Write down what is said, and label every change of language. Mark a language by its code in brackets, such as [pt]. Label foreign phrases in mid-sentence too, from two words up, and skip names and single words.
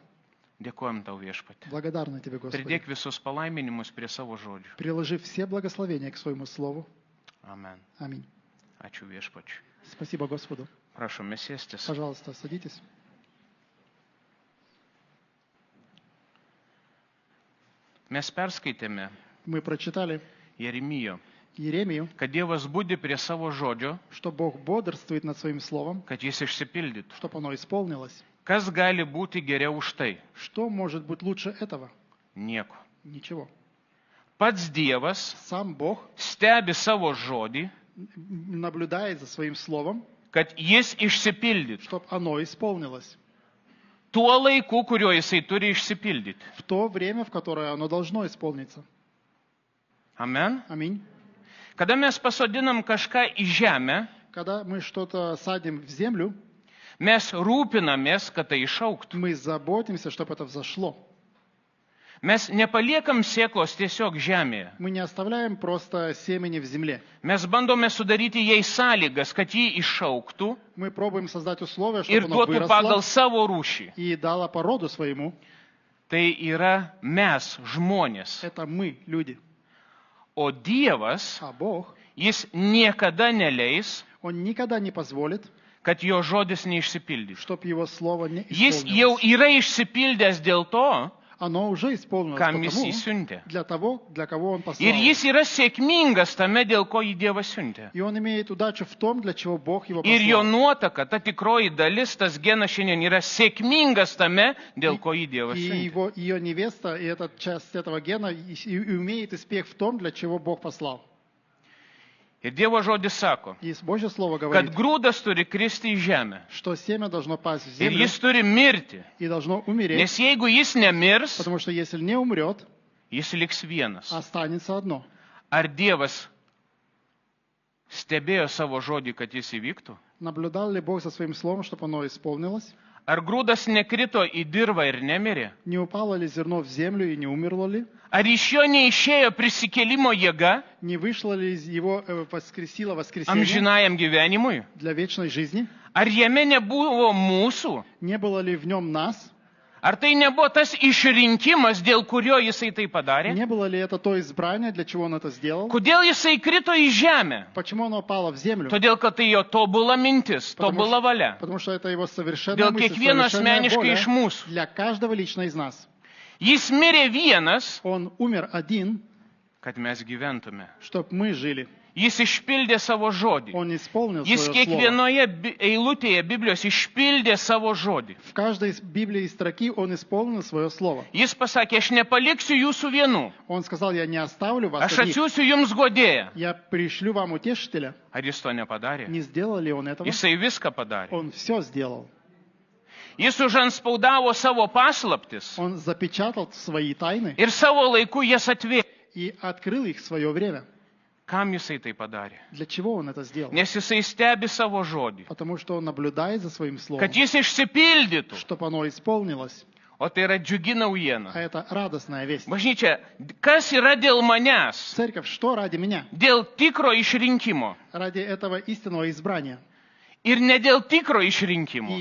[lt] Dėkojam tau viešpatie. [ru] Благодарны Тебе, Господи. [lt] Pridėk visus palaiminimus prie savo žodžių. [ru] Приложи все благословения к Своему Слову. [lt] Amen. [ru] Аминь. [lt] Ačiū viešpačiu. [ru] Спасибо Господу. [lt] Prašome sėstis. [ru] Пожалуйста, садитесь. [lt] Mes perskaitėme [ru] Мы прочитали [lt] Jeremijo, [ru] Иеремию, [lt] kad Dievas budi prie savo žodžio, [ru] что Бог бодрствует над Своим Словом, [lt] kad jis išsipildytų. [ru] чтобы оно исполнилось. [lt] Kas gali būti geriau už tai? [ru] Что может быть лучше этого? [lt] Nieko. [ru] Ничего. [lt] Pats Dievas [ru] Сам Бог [lt] stebi savo žodį, [ru] наблюдает за Своим Словом, [lt] kad jis išsipildytų. [ru] чтобы оно исполнилось. [lt] Tuo laiku, kuriuo jisai turi išsipildyti. [ru] В то время, в которое оно должно исполниться. [lt] Amen. [ru] Аминь. [lt] Kada mes pasodinam kažką į žemę, [ru] Когда мы что-то садим в землю, [lt] mes rūpinamės, kad tai išauktų. [ru] мы заботимся, чтобы это взошло. [lt] Mes nepaliekam sėklos tiesiog žemėje. [ru] Мы не оставляем просто семени в земле. [lt] Mes bandome sudaryti jai sąlygas, kad jį išauktų [ru] Мы пробуем создать условия, [lt] ir [ru] чтобы оно [lt] duotų pagal [ru] выросло [lt] savo rūšį. [ru] и дало породу своему. [lt] Tai yra mes, žmonės. [ru] Это мы, люди. [lt] O Dievas, [ru] А Бог, [lt] jis niekada neleis, [ru] Он никогда не позволит, [lt] kad jo žodis neišsipildytų. [ru] чтобы Его Слово не [lt] Jis jau [ru] исполнилось. [lt] yra išsipildęs dėl to, [ru] Оно уже исполнилось [lt] kam jis [ru] потому, [lt] įsiuntė. [ru] для того, для кого Он послал. [lt] Ir jis yra sėkmingas tame, dėl ko jį Dievas siuntė. [ru] И Он имеет удачу в том, для чего Бог Его [lt] Ir jo [ru] послал. [lt] nuotaka, ta tikroji dalis, tas genas šiandien yra sėkmingas tame, dėl ko jį Dievas [ru] И [lt] siuntė. [ru] ее невеста, и эта часть этого гена и умеет успех в том, для чего Бог послал. [lt] Ir Dievo žodis sako, [ru] И Божье Слово [lt] kad [ru] говорит, [lt] grūdas turi kristi į žemę. [ru] что семя должно пасть в [lt] Ir [ru] землю [lt] jis turi mirti. [ru] и должно умереть, [lt] Nes jeigu jis nemirs, [ru] потому что если не умрет, [lt] jis liks vienas. [ru] останется одно. [lt] Ar Dievas stebėjo savo žodį, kad jis įvyktų? [ru] Наблюдал ли Бог за своим Словом, чтобы оно исполнилось? [lt] Ar grūdas nekrito į dirvą ir nemirė? [ru] Не упало ли зерно в землю и не умерло ли? [lt] Ar iš jo neišėjo prisikėlimo jėga [ru] Не вышло ли из его воскресило воскресение [lt] amžinajam gyvenimui? [ru] для вечной жизни? [lt] Ar jame nebuvo mūsų? [ru] Не было ли в нем нас? [lt] Ar tai nebuvo tas išrinkimas, dėl kurio jisai tai padarė? [ru] Не было ли это то избрание, для чего он это сделал? [lt] Kodėl jisai krito į žemę? [ru] Почему оно пало в землю? [lt] Todėl, kad tai jo tobula mintis, tobula valia. [ru] Потому что это его совершенная [lt] Dėl [ru] мысль, [lt] kiekvieno [ru] совершенная [lt] asmeniškai iš [ru] воля [lt] mūsų. [ru] для каждого лично из нас. [lt] Jis mirė vienas, [ru] Он умер один, [lt] kad mes gyventume. [ru] чтобы мы жили. [lt] Jis išpildė savo žodį. [ru] Он исполнил [lt] Jis [ru] свое слово. [lt] kiekvienoje eilutėje Biblijos išpildė savo žodį. [ru] В каждой из Библии строки он исполнил свое слово. [lt] Jis pasakė, aš nepaliksiu jūsų vienų, [ru] Он сказал, я не оставлю вас [lt] aš [ru] одних. [lt] atsiųsiu jums godėją. [ru] Я пришлю вам утешителя. [lt] Ar jis to nepadarė? [ru] Не сделал ли он этого? [lt] Jisai viską padarė. [ru] Он все сделал. [lt] Jis užanspaudavo savo paslaptis [ru] Он запечатал свои тайны [lt] ir savo laiku jas atvėrė. [ru] и открыл их в свое время. [lt] Kam jisai tai padarė? [ru] Для чего он это сделал? [lt] Nes jisai stebi savo žodį, [ru] Потому что он наблюдает за своим словом, [lt] kad jis išsipildytų. [ru] чтобы оно исполнилось. [lt] O tai yra džiugi naujiena. [ru] А это радостная весть. [lt] Bažnyčia, kas yra dėl manęs? [ru] Церковь, что ради меня? [lt] Dėl tikro išrinkimo. [ru] Ради этого истинного избрания. [lt] Ir ne dėl tikro [ru] И [lt] išrinkimo.